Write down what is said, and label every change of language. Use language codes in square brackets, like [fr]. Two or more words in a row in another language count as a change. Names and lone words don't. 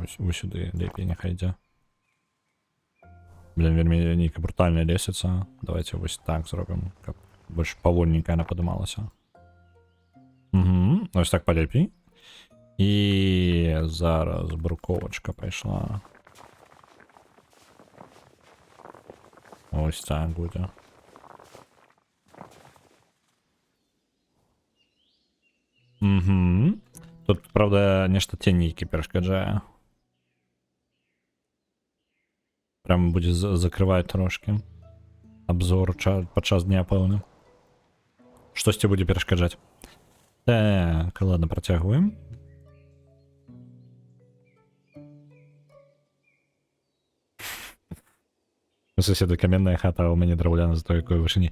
[be] Вось сюды лепей няхай ідзе. Блин, вельмі нейкая брутальная лесвіца. Давайте вось так зробім, каб больш павольненька яна падымалася. [uk] Угу, ось так полепей. [be] І зараз бруковачка пайшла. [uk] Ось так буде. Угу. [be] Тут, правда, нешта тенейкі перашкаджае. Прям будзе закрываць трошки. Обзор падчас дня, пэўна. Штосьці будзе перашкаджаць. Так, ладно, працягваем. У соседа каменная хата, а у мяне драўляна за той якой вышыні.